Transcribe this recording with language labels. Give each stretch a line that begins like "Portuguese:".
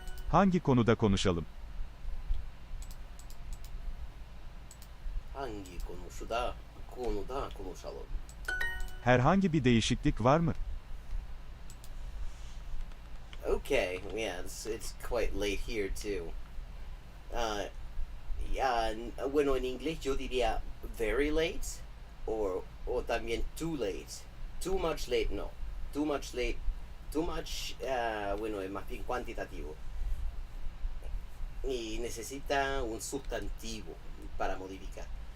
Turkish: Hangi konuda konuşalım? Hangi konuda konuşalım? Herhangi bir değişiklik var mı?
English: Okay, yeah, it's quite late here too. Yeah,
Spanish: bueno, en inglés yo diría
English: very late
Spanish: o también
English: too late. Too much late, no. Too much late. Too much,
Spanish: bueno, es más bien cuantitativo. Y necesita un sustantivo para modificar.